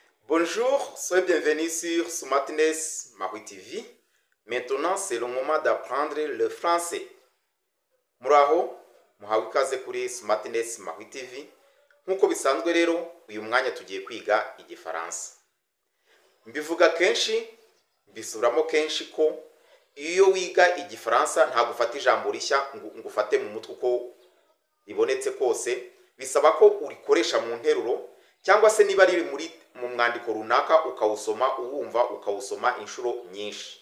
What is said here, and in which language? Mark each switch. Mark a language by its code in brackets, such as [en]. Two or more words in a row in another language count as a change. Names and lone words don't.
[fr] Bonjour, soyez bienvenus sur Smartness Maui TV. Maintenant, c'est le moment d'apprendre le français. [rw] Muraho, muhawe ikaze kuri Smartness Maui TV. Nkuko bisanzwe rero, uyu mwanya tugiye kwiga igifaransa. Mbivuga kenshi, mbisubiramo kenshi ko iyo wiga igifaransa ntabwo ufata ijambo rishya ngo ufate mu mutwe uko ribonetse kose, bisaba ko urikoresha mu nteruro cyangwa se niba riri mu mwandiko runaka ukawusoma uwumva ukawusoma inshuro nyinshi.